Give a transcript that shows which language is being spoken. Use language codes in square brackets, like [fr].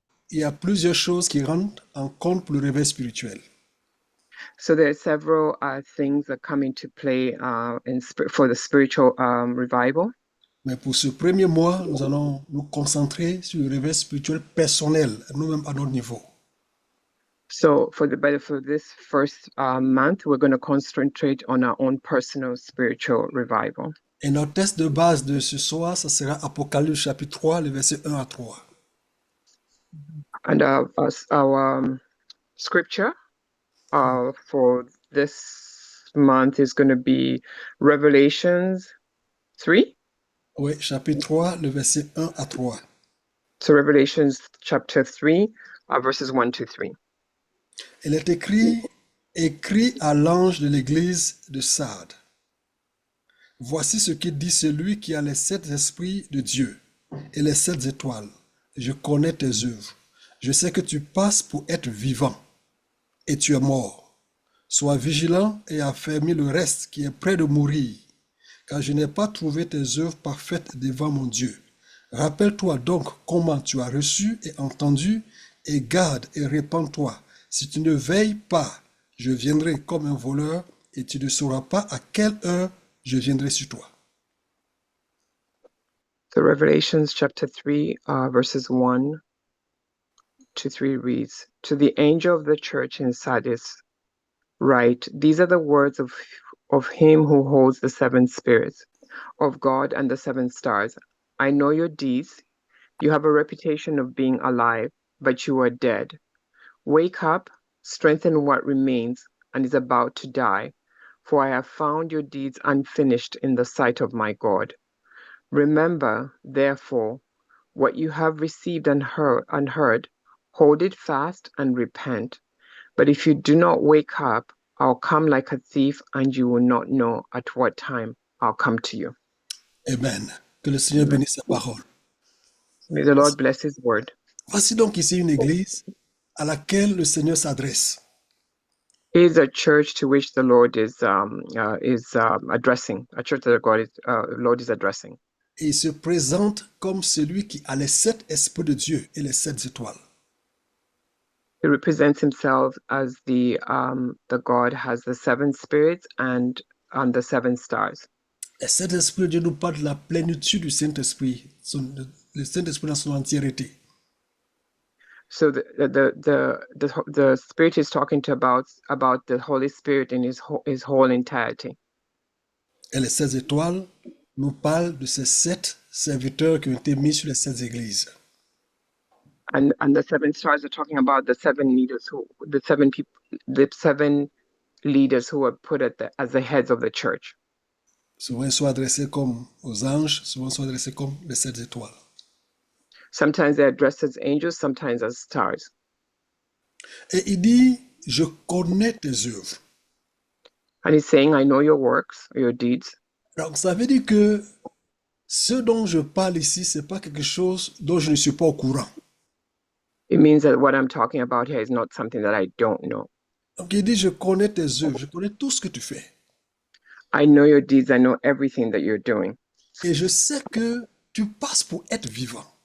[fr] Il y a plusieurs choses qui rentrent en compte pour le réveil spirituel. [en] So there are several things that come into play for the spiritual revival. [fr] Mais pour ce premier mois, nous allons nous concentrer sur le réveil spirituel personnel, nous-mêmes à notre niveau. [en] So for this first month, we're going to concentrate on our own personal spiritual revival. [fr] Et notre texte de base de ce soir, ça sera Apocalypse chapitre 3, les versets 1 à 3. [en] And our scripture for this month is going to be Revelations 3. [fr] Oui, chapitre 3, le verset 1 à 3. [en] So Revelations chapter 3, verses 1 to 3. [fr] Il est écrit à l'ange de l'église de Sardes. Voici ce que dit celui qui a les 7 esprits de Dieu et les 7 étoiles. Je connais tes œuvres. Je sais que tu passes pour être vivant et tu es mort. Sois vigilant et affermis le reste qui est près de mourir, car je n'ai pas trouvé tes œuvres parfaites devant mon Dieu. Rappelle-toi donc comment tu as reçu et entendu, et garde et répands-toi. Si tu ne veilles pas, je viendrai comme un voleur, et tu ne sauras pas à quelle heure je viendrai sur toi. [en] So Revelations chapter 3, verses 1 to 3 reads, To the angel of the church in Sardis write, these are the words of him who holds the 7 spirits of God and the 7 stars. I know your deeds. You have a reputation of being alive, but you are dead. Wake up, strengthen what remains and is about to die, for I have found your deeds unfinished in the sight of my God. Remember, therefore, what you have received and heard, hold it fast and repent. But if you do not wake up, I'll come like a thief, and you will not know at what time I'll come to you. [fr] Amen. Que le Seigneur bénisse sa parole. [en] May the Lord bless his word. [fr] Voici donc ici une église à laquelle le Seigneur s'adresse. [en] It is a church to which the Lord is addressing, a church that Lord is addressing. [fr] Et il se présente comme celui qui a les 7 esprits de Dieu et les 7 étoiles. [en] He represents himself as the God has the 7 spirits and the 7 stars. [fr] Les 7 esprits de Dieu nous parlent de la plénitude du Saint-Esprit, le Saint-Esprit dans son entièreté. [en] So the Spirit is talking about the Holy Spirit in his whole entirety. [fr] Et les 7 étoiles nous parlent de ces 7 serviteurs qui ont été mis sur les 7 églises. [en] And the 7 stars are talking about the 7 leaders the 7 leaders who were put as the heads of the church. [fr] Souvent ils sont adressés comme aux anges, souvent ils sont adressés comme les 7 étoiles. [en] Sometimes they're addressed as angels, sometimes as stars. [fr] Et il dit, je connais tes œuvres. [en] And he's saying, I know your works, your deeds. [fr] Donc ça veut dire que ce dont je parle ici, c'est pas quelque chose dont je ne suis pas au courant. [en] It means that what I'm talking about here is not something that I don't know. [fr] Donc il dit, je connais tes œuvres, je connais tout ce que tu fais. [en] I know your deeds, I know everything that you're doing. [fr] Et je sais que tu passes pour être vivant.